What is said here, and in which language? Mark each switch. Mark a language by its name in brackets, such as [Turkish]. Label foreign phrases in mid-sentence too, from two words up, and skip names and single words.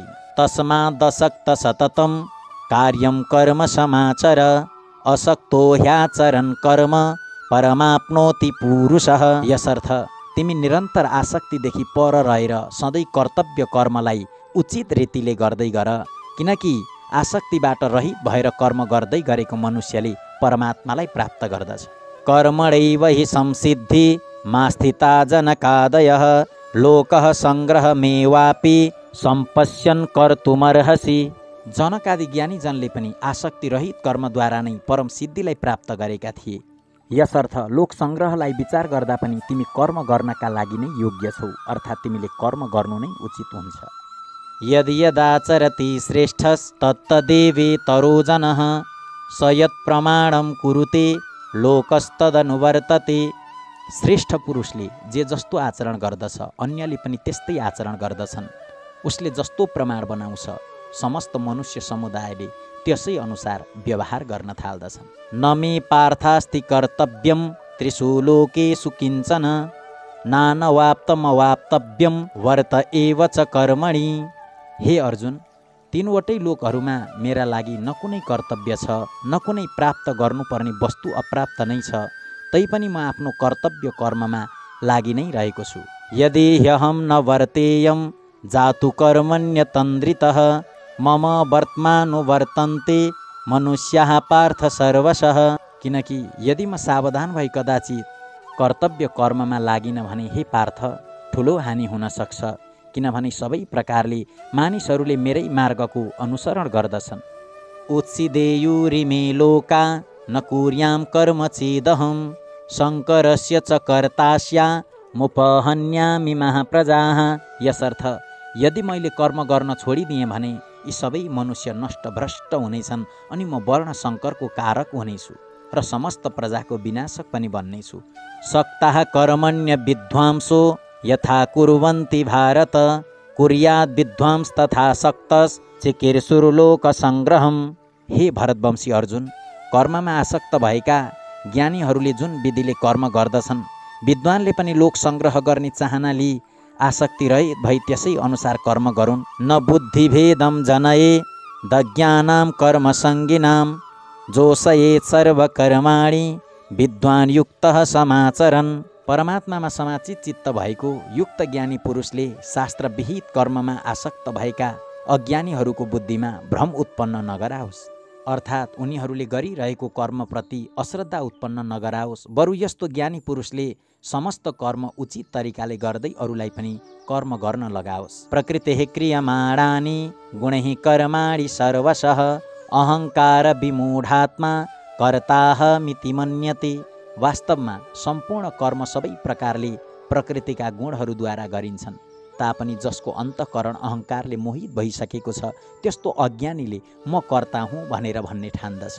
[Sanskrit] तस्मादसक्त सततं कार्यं कर्म समाचर असक्तो ह्याचरन् कर्म परमाप्नोति पुरुषः। [Nepali] यसर्थ तिमी निरन्तर आसक्तिदेखि पर रहेर सधैँ कर्तव्य कर्मलाई उचित रीतिले गर्दै गर, किनकि आसक्तिबाट रहित भएर कर्म गर्दै गरेको मनुष्यले परमात्मालाई प्राप्त गर्दछ। [Sanskrit] कर्मणैव हि संसिद्धि मा स्थिता जनकादयः लोकः सङ्ग्रहमेवापि सम्पश्यन् कर्तुमर्हसि। [Nepali] जनकादि ज्ञानीजनले पनि आसक्ति रहित कर्मद्वारा नै परम सिद्धिलाई प्राप्त गरेका थिए। यसर्थ लोक सङ्ग्रहलाई विचार गर्दा पनि तिमी कर्म गर्नका लागि नै योग्य छौ, अर्थात् तिमीले कर्म गर्नु नै उचित हुन्छ। [Sanskrit] यदि यदाचरति श्रेष्ठस्तत्तदेवेतरो जनः स यत् प्रमाणं कुरुते लोकस्तदनुवर्तते। [Nepali] श्रेष्ठ पुरुषले जे जस्तो आचरण गर्दछ अन्यले पनि त्यस्तै आचरण गर्दछन्। उसले जस्तो प्रमाण बनाउँछ समस्त मनुष्य समुदायले त्यसै अनुसार व्यवहार गर्न थाल्दछन्। [Sanskrit] न मे पार्थास्ति कर्तव्यं त्रिषु लोकेषु किञ्चन नानवाप्तमवाप्तव्यं वर्त एव च कर्मणि। [Nepali] हे अर्जुन, तीनवटै लोकहरूमा मेरा लागि न कुनै कर्तव्य छ न कुनै प्राप्त गर्नुपर्ने वस्तु अप्राप्त नै छ, तैपनि म आफ्नो कर्तव्य कर्ममा लागि नै रहेको छु। [Sanskrit] यदि ह्यहं न वर्तेयं जातु कर्मण्यतन्द्रितः मम वर्तमानुवर्तन्ते मनुष्याः पार्थ सर्वशः। [Nepali] किनकि यदि म सावधान भई कदाचित कर्तव्य कर्ममा लागिन भने हे पार्थ ठुलो हानि हुन सक्छ, किनभने सबै प्रकारले मानिसहरूले मेरै मार्गको अनुसरण गर्दछन्। [Sanskrit] उत्सिदेयुरिमे लोका न कुर्यां कर्म चेदहं शङ्करस्य च कर्तास्या मुपहन्यामि महाप्रजाः। [Nepali] यसर्थ यदि मैले कर्म गर्न छोडिदिएँ भने यी सबै मनुष्य नष्ट भ्रष्ट हुनेछन् अनि म वर्ण शङ्करको कारक हुनेछु र समस्त प्रजाको विनाशक पनि बन्नेछु। [Sanskrit] सक्ताः कर्मण्य विद्वांसो यथा कुर्वन्ति भारत कुर्याद् विद्वांस तथा सक्तस् चिकीर्षुर्लोक सङ्ग्रहम्। [Nepali] हे भरतवंशी अर्जुन, कर्ममा आसक्त भएका ज्ञानीहरूले जुन विधिले कर्म गर्दछन् विद्वानले पनि लोक सङ्ग्रह गर्ने चाहना लिई आसक्ति रहित भई त्यसै अनुसार कर्म गरून्। [Sanskrit] न बुद्धिभेदं जनये दज्ञानां कर्मसङ्गिनां जोषयेत् सर्वकर्माणि विद्वान् युक्तः समाचरन्। [Nepali] परमात्मामा समाचित चित्त भएको युक्त ज्ञानी पुरुषले शास्त्र विहित कर्ममा आसक्त भएका अज्ञानीहरूको बुद्धिमा भ्रम उत्पन्न नगराओस्, अर्थात् उनीहरूले गरिरहेको कर्मप्रति अश्रद्धा उत्पन्न नगराओस्। बरु यस्तो ज्ञानी पुरुषले समस्त कर्म उचित तरिकाले गर्दै अरूलाई पनि कर्म गर्न लगाओस्। [Sanskrit] प्रकृतिः क्रियमाणानि गुणैः कर्माणि सर्वशः अहङ्कार विमूढात्मा कर्ताहमिति मन्यते। [Nepali] वास्तवमा सम्पूर्ण कर्म सबै प्रकारले प्रकृतिका गुणहरूद्वारा गरिन्छन् तापनि जसको अन्तःकरण अहङ्कारले मोहित भइसकेको छ त्यस्तो अज्ञानीले म कर्ता हुँ भनेर भन्ने ठान्दछ।